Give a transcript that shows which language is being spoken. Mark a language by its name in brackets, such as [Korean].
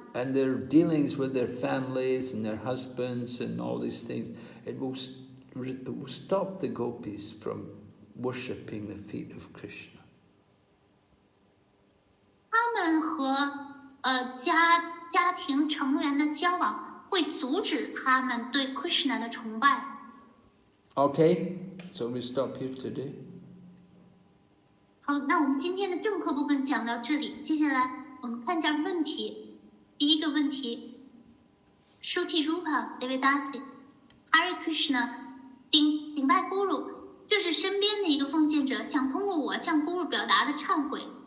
[English] And their dealings with their families and their husbands and all these things, it will stop the Gopis from worshipping the feet of Krishna. [Chinese] 他们和家庭成员的交往会阻止他们对 Krishna 的崇拜。 [English] Okay, so we stop here today. [Chinese] 好，那我们今天的正课部分讲到这里，接下来我们看一下问题。第一个问题 ，Shruti Rupa Devidasi Hare Krishna 顶拜 Guru， 这是身边的一个奉献者想通过我向 Guru 表达的忏悔。